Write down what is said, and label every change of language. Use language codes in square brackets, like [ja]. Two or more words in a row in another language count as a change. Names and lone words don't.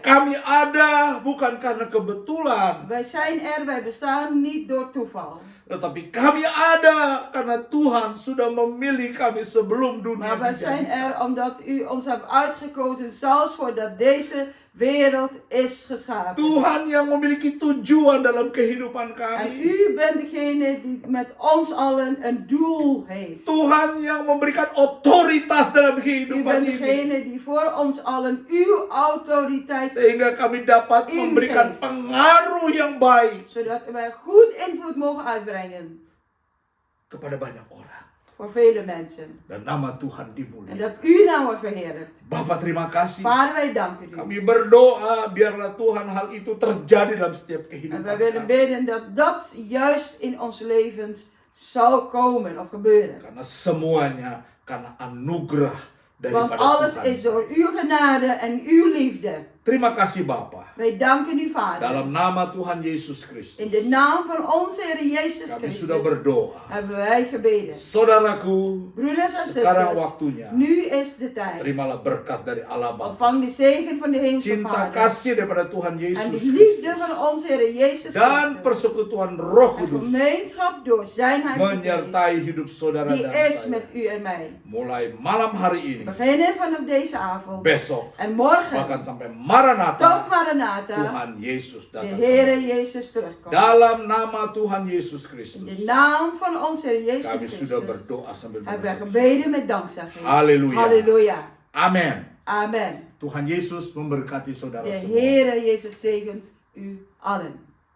[id] Kami ada bukan karena kebetulan, [nl] Wij zijn er, wij bestaan niet door toeval. [id] tetapi kami ada karena Tuhan sudah memilih kami sebelum dunia [nl] Maar wij zijn [id] dijadikan. [nl] er omdat u ons hebt uitgekozen, zelfs voordat deze wereld is geschapen. [id] Tuhan yang memiliki tujuan dalam kehidupan [nl] En [id] kami. [nl] u bent degene die met ons allen een doel heeft. [id] Tuhan yang memberikan otoritas dalam [nl] U [id] kehidupan [nl] bent [id] ini. [nl] degene die voor ons allen uw autoriteit, [id] Sehingga kami dapat [nl] Ingeef. [id] memberikan pengaruh yang baik [nl] zodat wij goed invloed mogen uitbrengen [id] kepada banyak orang. [nl] voor vele mensen. [id] Dan nama Tuhan [nl] En [id] dimuliakan. [nl] dat uw naam wordt verheerlijkt. [id] Bapak terima kasih. [nl] Vader, wij danken u. [id] Kami berdoa biarlah Tuhan hal itu terjadi dalam setiap [nl] En [id] kehidupan [nl] wij willen [id] kami. [nl] bidden dat dat juist in onze levens zal komen of gebeuren. [id] Karena semuanya karena anugerah [nl] Want [id] daripada [nl] alles [id] Tuhan. [nl] is door uw genade en uw liefde. [id] Terima kasih Bapa. [nl] Wij danken u, Vader. [id] Dalam nama Tuhan Yesus Kristus. [nl] In de naam van onze Heer Jezus [id] Kami [nl] Christus [id] sudah berdoa. [nl] hebben wij gebeden. [id] Saudaraku, [nl] Broeders en [id] sekarang [nl] zusters, [id] waktunya. [nl] nu is de tijd. [id] Terimalah berkat dari Allah Bapa. [nl] Ontvang de zegen van de Hemelse [id] Cinta [nl] Vader. [id] kasih daripada Tuhan [nl] En [id] Yesus [nl] de liefde [id] Kristus. [nl] van onze Heer Jezus [id] Dan [nl] Christus. [id] persekutuan Roh [nl] En [id] Kudus [nl] gemeenschap door zijn Heilige Geest. [id] menyertai hidup saudara [nl] Die [id] dan [nl] is met [id] saya. [nl] u en mij. [id] Mulai malam hari ini, [nl] Beginnen vanaf deze avond. [id] besok, [nl] En morgen. [id] bahkan sampai Maranatha, [nl] Tot Maranatha. [id] Tuhan Yesus [nl] De [id] datang. [nl] Heere Jezus terugkomt. [id] Dalam nama Tuhan Yesus [nl] In [id] Kristus, [nl] de naam van onze Heer Jezus [id] kami sudah [nl] Christus [id] berdoa sambil [nl] hebben wij [id] berdoa. [nl] gebeden met dankzegging. [id] Haleluya. [nl] Halleluja. [id] Amin. [nl] Amen. [id] Tuhan Yesus memberkati saudara [nl] De [id] semua. [nl] Heere Jezus zegent u allen.